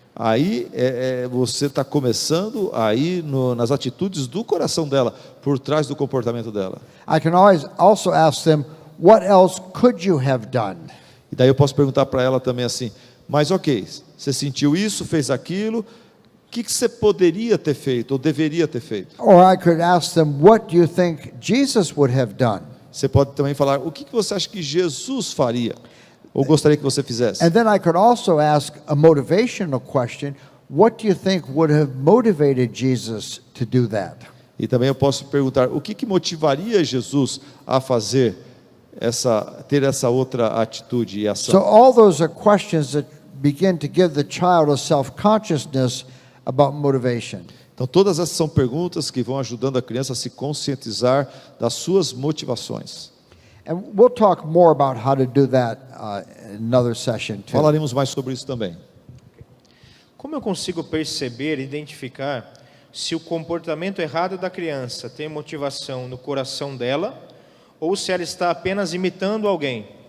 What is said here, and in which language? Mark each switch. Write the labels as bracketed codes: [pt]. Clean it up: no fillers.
[pt] Aí você está começando aí nas atitudes do coração dela, por trás do comportamento dela. [en] I can always also ask them, what else could you have done? [pt] E daí eu posso perguntar para ela também assim, mas ok, você sentiu isso, fez aquilo, o que você poderia ter feito ou deveria ter feito? [en] Or I could ask them, what do you think Jesus would have done? [pt] Você pode também falar, o que você acha que Jesus faria? Ou gostaria que você fizesse? [en] And then I could also ask a motivational question, what do you think would have motivated Jesus to do that? [pt] E também eu posso perguntar, o que motivaria Jesus a fazer ter essa outra atitude e ação? [en] So all those are questions that begin to give the child a self-consciousness about motivation. [pt] Então todas essas são perguntas que vão ajudando a criança a se conscientizar das suas motivações. [en] And we'll talk more about how to do that in another session too. [pt] Falaremos mais sobre isso também. Como eu consigo perceber e identificar se o comportamento errado da criança tem motivação no coração dela ou se ela está apenas imitando alguém?